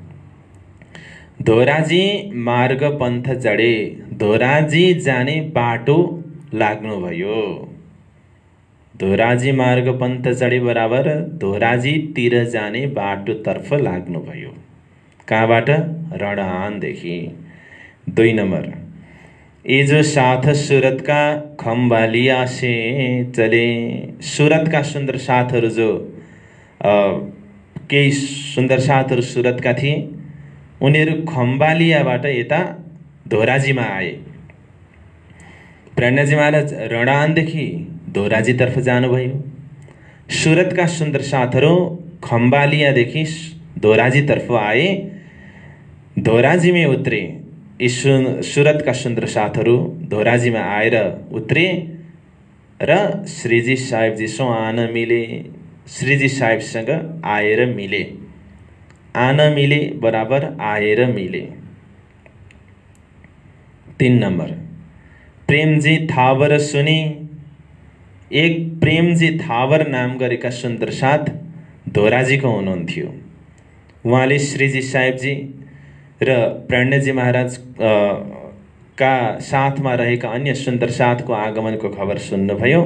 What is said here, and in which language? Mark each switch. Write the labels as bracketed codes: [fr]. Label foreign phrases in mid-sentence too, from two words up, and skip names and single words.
[hi] धोराजी मार्ग पन्थ चढे, [ne] धोराजी जाने बाटो लाग्नुभयो। [hi] धोराजी मार्ग पन्थ चढे [ne] बराबर धोराजीतिर जाने बाटोतर्फ लाग्नुभयो। कहाँबाट? रणआनदेखि। 2 नम्बर, [hi] ये जो साथ सुरत का खम्बालिया से चले। [ne] सुरतका सुन्दर साथहरू जो केही सुन्दर साथहरू सुरतका थिए, उनीहरू खम्बालियाबाट यता धोराजीमा आए। प्राणजी महाराज रणआनदेखि धोराजीतर्फ जानुभयो। सुरतका सुन्दर साथहरू खम्बालियादेखि धोराजीतर्फ आए, धोराजीमै उत्रे। यी सुरतका सुन्दर साथहरू धोराजीमा आएर उत्रे र श्रीजी साहेबजीसँग [hi] आन मिले। [ne] श्रीजी साहेबसँग आएर मिले। [hi] आन मिले [ne] बराबर आएर मिले। 3 नम्बर, प्रेमजी थावर सुने। एक प्रेमजी थावर नाम गरेका सुन्दर साथ धोराजीको हुनुहुन्थ्यो। उहाँले श्रीजी साहेबजी र प्राणजी महाराज का साथमा रहेका अन्य सुन्दर साथको आगमनको खबर सुन्नुभयो।